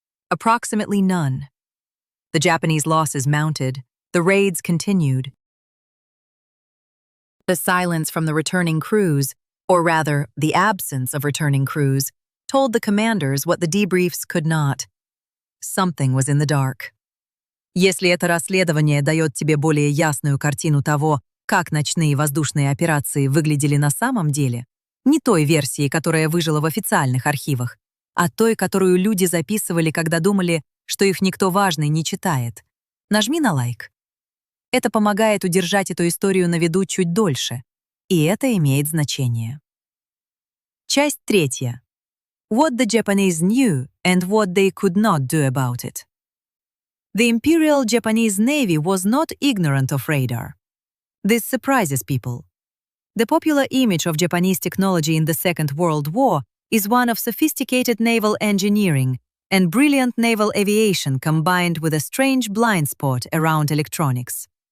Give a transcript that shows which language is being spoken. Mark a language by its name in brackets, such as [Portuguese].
[English] Approximately none. The Japanese losses mounted. The raids continued. The silence from the returning crews, or rather, the absence of returning crews, told the commanders what the debriefs could not. Something was in the dark. [Russian] Если это расследование дает тебе более ясную картину того, как ночные воздушные операции выглядели на самом деле, не той версии, которая выжила в официальных архивах, а той, которую люди записывали, когда думали, что их никто важный не читает. Нажми на лайк. Это помогает удержать эту историю на виду чуть дольше, и это имеет значение. Часть 3. [English] What the Japanese knew and what they could not do about it. The Imperial Japanese Navy was not ignorant of radar. This surprises people. The popular image of Japanese technology in the Second World War is one of sophisticated naval engineering and brilliant naval aviation combined with a strange blind spot around electronics.